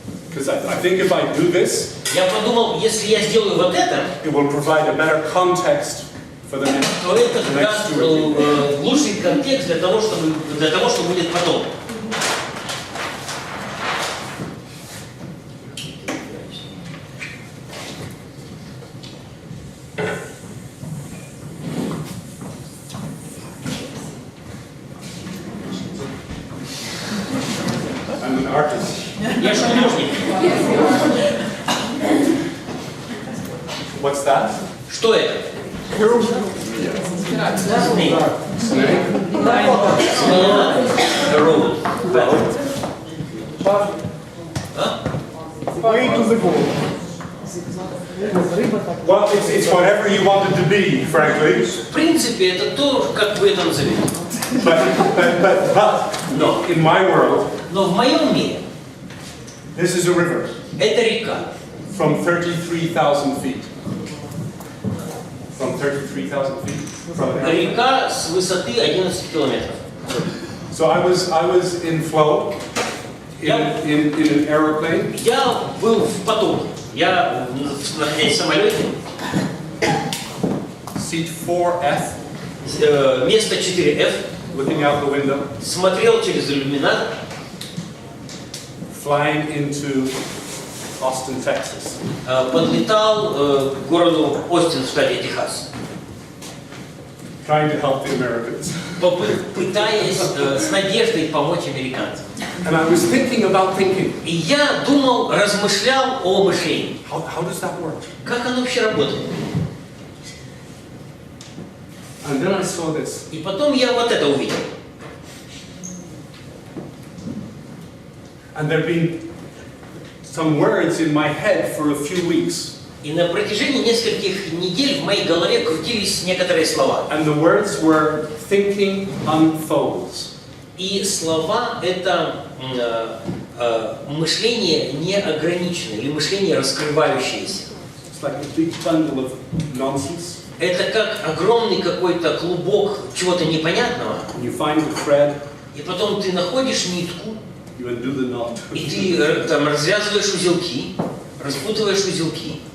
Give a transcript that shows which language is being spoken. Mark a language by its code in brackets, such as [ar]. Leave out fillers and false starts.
[en] Because I think if I do this, [ru] Я подумал, если я сделаю вот это, [en] it will provide a better context for the next, [ru] то это даст лучший контекст для того, что будет потом. [en] I'm an artist. [ru] Я же художник. [en] What's that? [ru] Что это? [en] Snake. [ru] Змея. [en] Road. Way to the goal. Well, it's whatever you want it to be, frankly. [ru] В принципе, это то, как вы это назовете. [en] But no, in my world, [ru] Но в моем мире [en] this is a river [ru] это река. [en] from 33,000 feet. From 33,000 feet. [ru] Река с высоты 11 километров. [en] So I was in flow in an aeroplane. [ru] Я был в потоке. Я находясь в самолете. [en] Seat 4F. [ru] Место 4F. [en] Looking out the window. [ru] Смотрел через иллюминатор. [en] Flying into Austin, Texas. [ru] Подлетал к городу Остин в штате Техас. [en] Trying to help the Americans. [ru] Пытаясь с надеждой помочь американцам. [en] And I was thinking about thinking. [ru] И я думал, размышлял о мышлении. [en] How does that work? [ru] Как оно вообще работает? [en] And then I saw this. [ru] И потом я вот это увидел. [en] And there've been some words in my head for a few weeks. [ru] И на протяжении нескольких недель в моей голове крутились некоторые слова. [en] And the words were thinking unfolds. [ru] И слова это мышление неограниченное или мышление раскрывающееся. [en] It's like a big bundle of nonsense. [ru] Это как огромный какой-то клубок чего-то непонятного. [en] You find the thread. [ru] И потом ты находишь нитку. [en] You undo the knot. [ru] И ты там развязываешь узелки, распутываешь узелки.